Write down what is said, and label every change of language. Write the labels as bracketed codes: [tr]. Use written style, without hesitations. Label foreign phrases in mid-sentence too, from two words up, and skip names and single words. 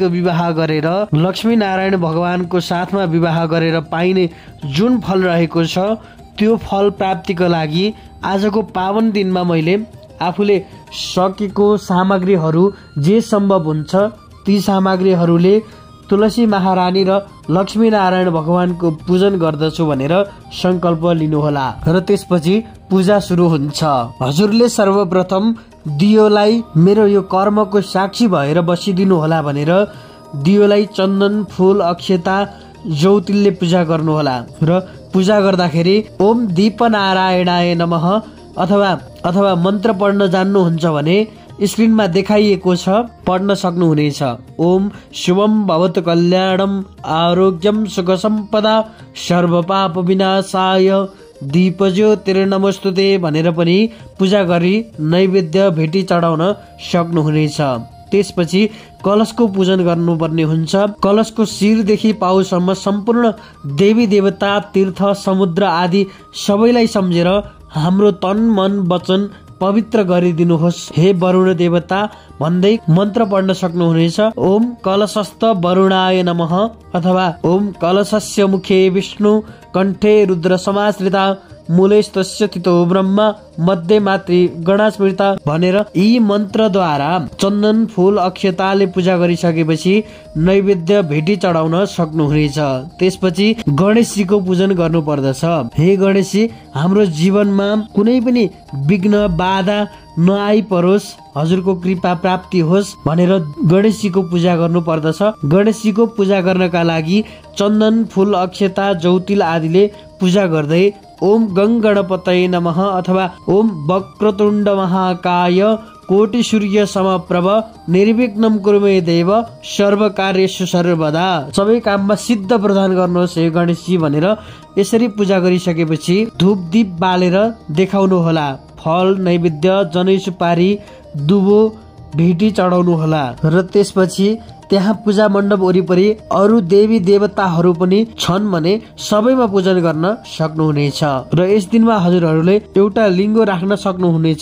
[ne] विवाह गरेर लक्ष्मी नारायण भगवानको साथमा विवाह गरेर पाइने जुन फल रहेको छ त्यो फल प्राप्तिको लागि आजको पावन दिनमा मैले आफूले सकेको सामग्रीहरू जे सम्भव हुन्छ ती सामग्रीहरूले तुलसी महारानी र लक्ष्मी नारायण भगवानको पूजन गर्दछु भनेर संकल्प लिनुहोला र त्यसपछि पूजा सुरु हुन्छ। हजुरले सर्वप्रथम दियोलाई मेरो यो कर्मको साक्षी भएर बसिदिनु होला भनेर दियोलाई चन्दन, फूल, अक्षता, जौतिलले पूजा गर्नुहोला र पूजा गर्दाखेरि [sa] ओम दीप नारायणाय नमः [ne] अथवा मन्त्र पढ्न जान्नुहुन्छ भने स्क्रिनमा देखाइएको छ, पढ्न सक्नुहुनेछ। [sa] ओम शुभम भवतु कल्याणम आरोग्यम सुख सम्पदा सर्व पाप विनाशाय दीप ज्योतिर्नमस्तुते [ne] भनेर पनि पूजा गरी नैवेद्य भेटी चढाउन सक्नुहुनेछ। त्यसपछि कलशको पूजन गर्नुपर्ने हुन्छ। कलशको शिरदेखि पाउसम्म सम्पूर्ण देवी देवता, तीर्थ, समुद्र आदि सबैलाई सम्झेर हाम्रो तन, मन, वचन पवित्र गरिदिनुहोस् हे वरुण देवता भन्दै मन्त्र पढ्न सक्नुहुनेछ। [sa] ओम कलशस्थ वरुणाय नमः [ne] अथवा [sa] ओम कलशस्य मुखे विष्णु कण्ठे रुद्र समाश्रिता मूलेस्तस्य तितो ब्रह्म मध्ये मातृ गणास्मृता [ne] भनेर यी मन्त्रद्वारा चन्दन, फूल, अक्षताले पूजा गरिसकेपछि नैवेद्य भेटी चढाउन सक्नुहुनेछ। त्यसपछि गणेशजीको पूजन गर्नु पर्दछ। हे गणेशजी, हाम्रो जीवनमा कुनै पनि विघ्न बाधा नआइपरोस्, हजुरको कृपा प्राप्ति होस् भनेर गणेशजीको पूजा गर्नु पर्दछ। गणेशजीको पूजा गर्नका लागि चन्दन, फूल, अक्षता, जौतिल आदिले पूजा गर्दै [sa] ओम गङ्गणपतये नमः अथवा ओम वक्रतुण्ड महाकाय कोटि सूर्य समप्रभ निर्विघ्नं कुरु मे देव सर्व कार्येषु सर्वदा। [ne] सबै काममा सिद्ध प्रदान गर्नुहोस् हे गणेशजी भनेर यसरी पूजा गरिसकेपछि धूप दीप बालेर देखाउनु होला। फल नैवेद्य जनै सुपारी दुबो भेटी चढाउनु होला र त्यसपछि त्यहाँ पूजा मण्डप वरिपरि अरू देवी देवताहरू पनि छन् भने सबैमा पूजन गर्न सक्नुहुनेछ र यस दिनमा हजुरहरूले एउटा लिङ्गो राख्न सक्नुहुनेछ।